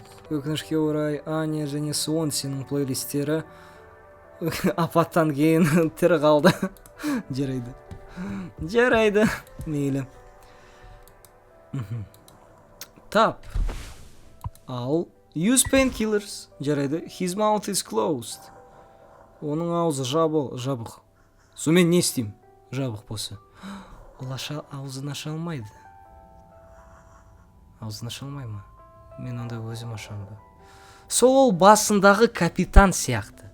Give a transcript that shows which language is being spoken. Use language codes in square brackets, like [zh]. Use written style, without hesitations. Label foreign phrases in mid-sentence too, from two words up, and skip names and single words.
[kk] Өкінішке орай, Аня және Свонсиның плейлистері апаттан кейін тірі қалды. Жарайды. Мейлі. Тап. Ал, [en] use painkillers. Жарайды. His mouth is closed. [kk] Оның аузы жабық. Сомен не істейм? Жабық болса. Ол аузын аша алмайды. Аузын аша алмай ма? Мен онда өзім ашам ба? Сол ол басындағы капитан сияқты.